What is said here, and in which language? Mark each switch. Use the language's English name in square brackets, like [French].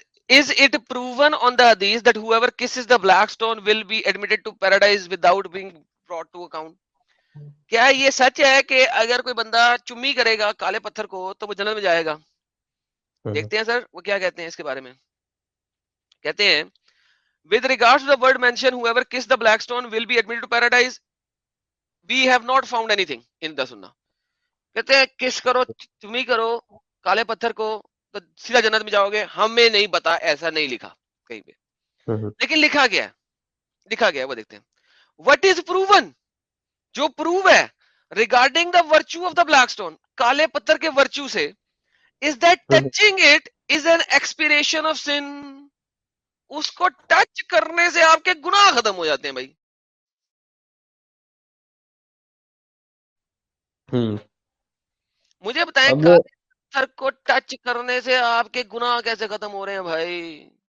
[English] Is it proven on the hadith that whoever kisses the black stone will be admitted to paradise without being brought to account? [Urdu] کیا یہ سچ ہے کہ اگر کوئی بندہ چمی کرے گا کالے پتھر کو تو وہ جنت میں جائے گا؟ دیکھتے ہیں سر وہ کیا کہتے ہیں اس کے بارے میں. کہتے ہیں [English] with regards to the word mentioned whoever kiss the black stone will be admitted to paradise, we have not found anything in the sunnah. [Urdu] کہتے ہیں کس کرو، چمی کرو کالے پتھر کو تو سیدھا جنت میں جاؤ گے. ہمیں نہیں پتا، ایسا نہیں لکھا کہیں پہ. لیکن لکھا گیا ہے وہ دیکھتے ہیں. [English] what is proven, جو proof ہے regarding the virtue of the black stone, [Urdu] کالے پتھر کے ورچو سے, [English] Is that touching it is an expiation of sin. [Urdu] اس کو ٹچ کرنے سے آپ کے گناہ ختم ہو جاتے ہیں بھائی. مجھے بتائیں اب کالے پتھر کو ٹچ کرنے سے آپ کے گناہ کیسے ختم ہو رہے ہیں بھائی؟